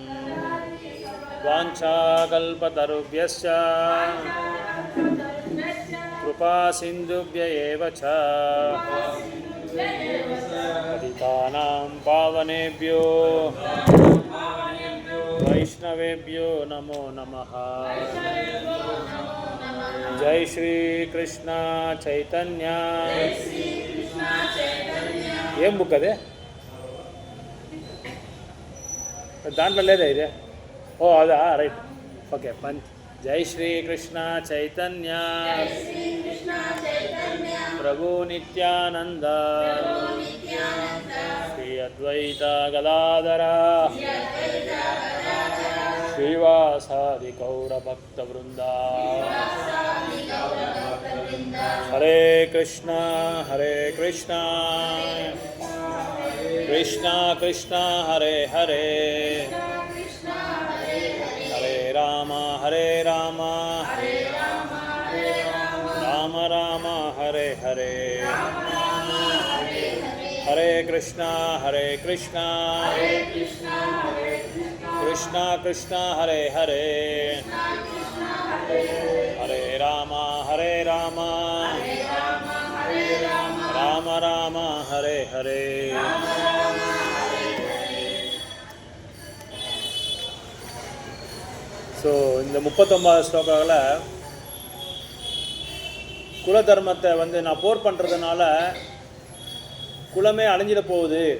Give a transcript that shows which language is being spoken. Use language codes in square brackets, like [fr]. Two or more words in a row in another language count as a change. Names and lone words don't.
[sa] वाञ्छाकल्पतरुभ्यश्च कृपासिन्धुभ्य एव च पतितानां पावनेभ्यो वैष्णवेभ्यो नमो नमः. जय श्री कृष्ण चैतन्य. [te] ఏం బుక్ అదే దాంట్లో లేదా ఇది? ఓ అదా [en] right okay. [sa] జై శ్రీ కృష్ణ చైతన్య ప్రభు నిత్యానంద శ్రీ అద్వైత గదాధర శ్రీవాసాది గౌర భక్త వృంద. హరే కృష్ణ కృష్ణ కృష్ణ హరే హరే హరే రామ రామ రామ హరే హరే. హరే కృష్ణ కృష్ణ కృష్ణ హరే హరే హరే రామ రామ రామ హరే హరే. [ta] ஸோ இந்த 39 ஸ்லோகாவில் குல தர்மத்தை நான் போர் பண்ணுறதுனால குலமே அழிஞ்சிட போகுது.